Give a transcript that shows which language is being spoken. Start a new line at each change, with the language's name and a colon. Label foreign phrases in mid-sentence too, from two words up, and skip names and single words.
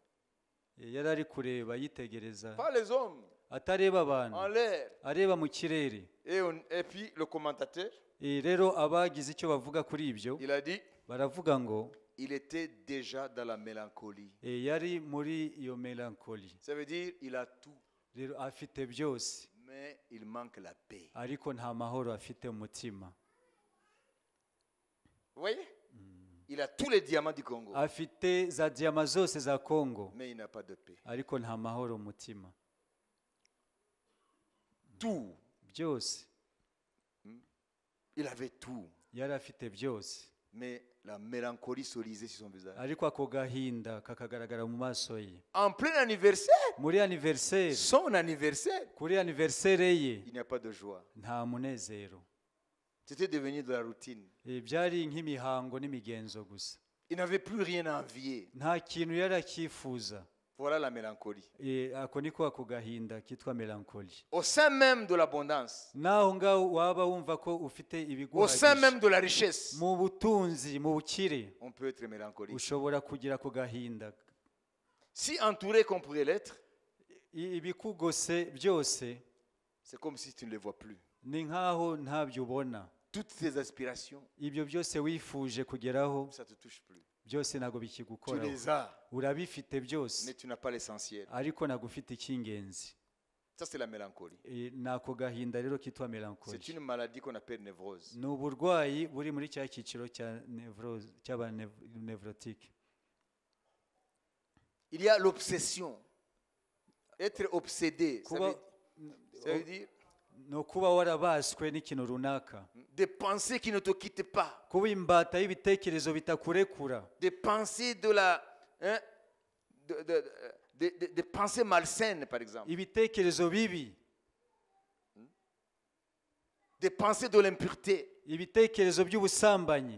Kinyarwanda: Yari ari kureba yitegereza,
French: Pas les hommes,
Kinyarwanda: atareba
French: en
Kinyarwanda: abantu,
French: l'air.
Kinyarwanda: areba mu kirere.
French: Et puis le commentateur,
Kinyarwanda: Rero abagize icyo bavuga kuri ibyo
French: il a dit,
Kinyarwanda: baravuga ngo
French: il était déjà dans la mélancolie.
Kinyarwanda: yari muri iyo melankoli.
French: Ça veut dire, il a tout,
Kinyarwanda: Rero afite byose
French: mais il manque la paix.
Kinyarwanda: ariko nta mahoro afite mu mutima.
French: Vous voyez? Il a tous les diamants du Congo,
Kinyarwanda: Afite za diyama zose za Kongo
French: mais il n'a pas de paix.
Kinyarwanda: ariko nta mahoro mu mutima.
French: Tout.
Kinyarwanda: Byose
French: Il avait tout,
Kinyarwanda: yari afite byose,
French: mais la mélancolie se lisait sur son visage.
Kinyarwanda: ariko ako gahinda kakagaragara mu maso ye.
French: En plein anniversaire,
Kinyarwanda: Muri anniversaire,
French: son anniversaire,
Kinyarwanda: kuri anniversaire ye
French: il n'y a pas de joie.
Kinyarwanda: nta munezero.
French: C'était devenu de la routine.
Kinyarwanda: Byari nk'imihango n'imigenzo gusa.
French: Il n'avait plus rien à envier.
Kinyarwanda: Nta kintu yari akifuza.
French: Voilà la mélancolie.
Kinyarwanda: Ako niko ako gahinda kitwa melankoli.
French: Au sein même de l'abondance,
Kinyarwanda: Naho ngaho waba wumva ko ufite
French: au sein
Kinyarwanda: ibiguhagije,
French: même de la richesse,
Kinyarwanda: mu butunzi, mu bukire,
French: on peut être mélancolique.
Kinyarwanda: ushobora kugira ako gahinda.
French: Si entouré qu'on pourrait l'être,
Kinyarwanda: Ibikugose byose
French: c'est comme si tu ne les vois plus.
Kinyarwanda: ni nkaho ntabyo ubona.
French: Toutes tes aspirations,
Kinyarwanda: Ibyo byose wifuje kugeraho
French: ça ne te touche plus.
Kinyarwanda: byose ntabwo
French: Tu
Kinyarwanda: bikigukoraho.
French: les as,
Kinyarwanda: Urabifite byose
French: mais tu n'as pas l'essentiel.
Kinyarwanda: ariko ntabwo ufite icy'ingenzi.
French: Ça, c'est la mélancolie.
Kinyarwanda: Ni ako gahinda rero kitwa
French: C'est
Kinyarwanda: melankoli.
French: une maladie qu'on appelle névrose.
Kinyarwanda: Ni uburwayi buri muri cya cyiciro cy'abanevrotique.
French: Il y a l'obsession. Être obsédé, ça
Kinyarwanda: Kuba
French: veut dire
Kinyarwanda: ni ukuba warabaswe n'ikintu runaka,
French: des pensées qui ne te quittent pas.
Kinyarwanda: kuba imbata y'ibitekerezo bitakurekura,
French: Des pensées des pensées malsaines, par exemple.
Kinyarwanda: ibitekerezo bibi,
French: Des pensées de l'impureté.
Kinyarwanda: ibitekerezo by'ubusambanyi